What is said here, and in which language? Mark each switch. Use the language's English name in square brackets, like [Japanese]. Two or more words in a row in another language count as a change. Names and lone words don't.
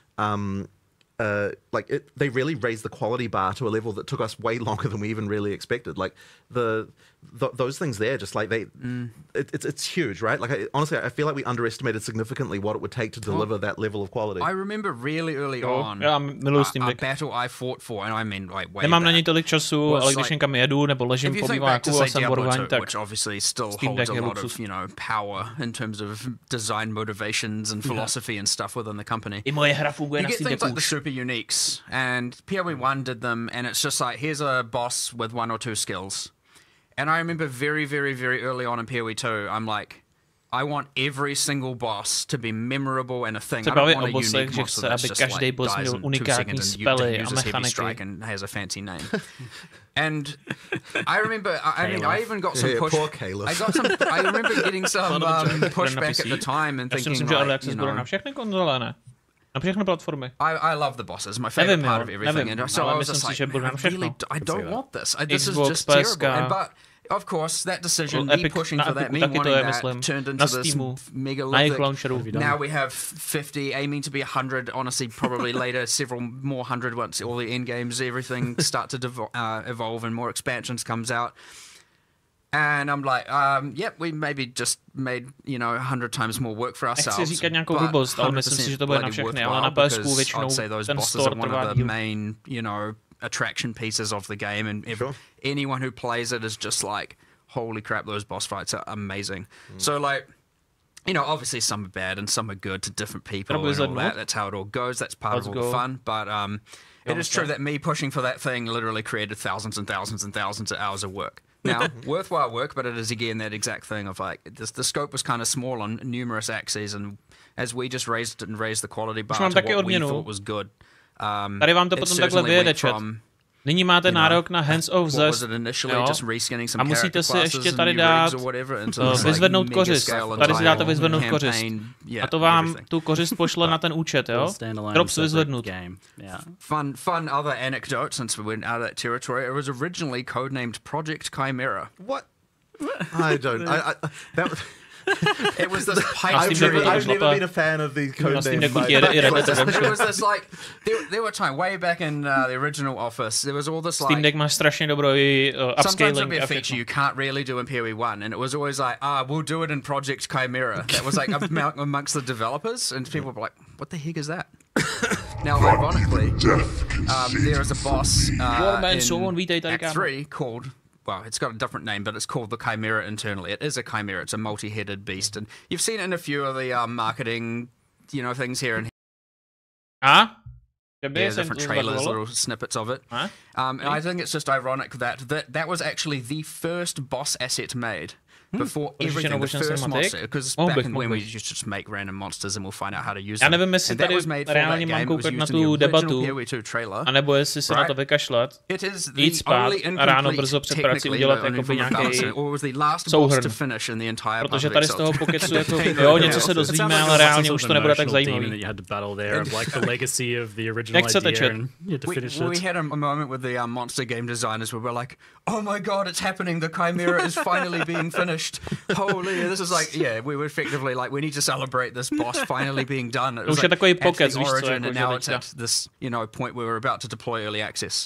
[English] They really raised the quality bar to a level that took us way longer than we even really expected. Like those things there, just like it's huge, right? Like honestly, I feel like we underestimated significantly what it would take to deliver that level of quality. I remember really early on a battle I fought for, and I mean like way [Czech] Nemám na něj tolik času, ale když někam jedu nebo ležím v obýváku a jsem borování, tak [English] which obviously still holds a lot of, you know, power in terms of design motivations and philosophy and stuff within the company. [Czech] I moje hra funguje na [English] Steam Deck like the super uniques, and PoE 1 did them, and it's just like, here's a boss with 1 or 2 skills. And I remember very, very, very early on in PoE 2, I'm like, I want every single boss to be memorable and a thing. I don't want a unique monster that's just like dies in 2 seconds and uses heavy strike and has a fancy name. And I remember, I even got some push. Poor Caleb. I remember getting some pushback at the time and thinking, like, you know, [Czech] Na všechny platformy. [English] I love the bosses. My favorite part of everything. And so I was just like, I don't want this. This is just terrible. But of course, that decision, me pushing for that, me wanting that, turned into this megalithic. Now we have 50, aiming to be 100. Honestly, probably later, several more 100 once all the end games, everything start to evolve and more expansions comes out. And I'm like, yep, we maybe just made, you know, 100 times more work for ourselves. [Czech] Nechci říkat nějakou blbost, ale myslím si, že to bude na všechny, ale na PSku většinou ten store trvá díl. [English] Main, you know, attraction pieces of the game, and anyone who plays it is just like, holy crap, those boss fights are amazing. So like, you know, obviously some are bad and some are good to different people and all that. That's how it all goes. That's part of all the fun. But It is true that me pushing for that thing literally created thousands and thousands and thousands of hours of work. Now, worthwhile work, but it is again that exact thing of like the scope was kind of small on numerous axes, and as we just raised it and raised the quality bar to what we thought was good. [Czech] Tady vám to potom takhle vyjede, chat. Nyní máte nárok na [English] hands-off zest, [Czech] a musíte si ještě tady dát vyzvednout kořist. Tady si dáte vyzvednout kořist. A to vám tu kořist pošle na ten účet, jo? Drops vyzvednout. [English] Fun other anecdote, since we went out of that territory, it was originally codenamed Project Chimera. What? I don't. It was this pipe dream. I've never been a fan of the code name. It was this like there were times way back in the original Office. There was all this like [Czech] Steam Deck má strašně dobrý upscaling. [English] Sometimes it'd be a feature you can't really do in PoE1, and it was always like, we'll do it in Project Chimera. That was like amongst the developers, and people were like, what the heck is that? Now, ironically, there is a boss in Act 3 called. Well, it's got a different name, but it's called the Chimera internally. It is a chimera. It's a multi-headed beast, and you've seen it in a few of the marketing, things here and here. Yeah, different trailers, little snippets of it. And I think it's just ironic that was actually the first boss asset made. Before everything, the first monster, because back when we used to just make random monsters and we'll find out how to use them. [Czech] Já nevím, jestli tady reálně mám koukat na tu debatu, anebo jestli se na to vykašlat, jít spát a ráno brzo před prací udělat jakoby nějaký souhrn. Protože tady z toho pokecu jako, jo, něco se dozvíme, ale reálně už to nebude tak zajímavý. Jak chcete, chat? [English] We had a moment with the monster game designers where we're like, oh my god, it's happening, the Chimera is finally being finished. Holy, this is like, we were effectively like, we need to celebrate this boss finally being done. It was like at the origin, and now it's at this, point where we're about to deploy early access.